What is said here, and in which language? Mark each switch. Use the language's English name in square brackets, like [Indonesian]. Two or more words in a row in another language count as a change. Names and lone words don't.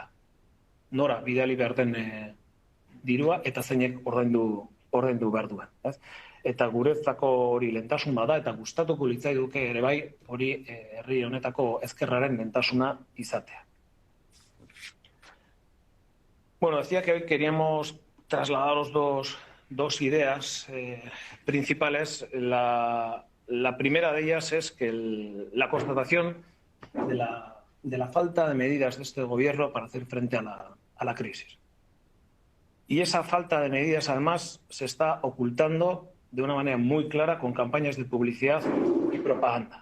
[Basque] Nora bidali behar den dirua eta zeinek ordaindu behar duen, ez? Eta guretzako hori lehentasun bada eta gustatuko litzaiduke ere bai hori herri honetako ezkerraren lehentasuna izatea. [Spanish] Bueno, decía que hoy queríamos trasladaros dos ideas principales. La primera de ellas es que la constatación de la falta de medidas de este gobierno para hacer frente a la crisis. Y esa falta de medidas, además, se está ocultando de una manera muy clara con campañas de publicidad y propaganda.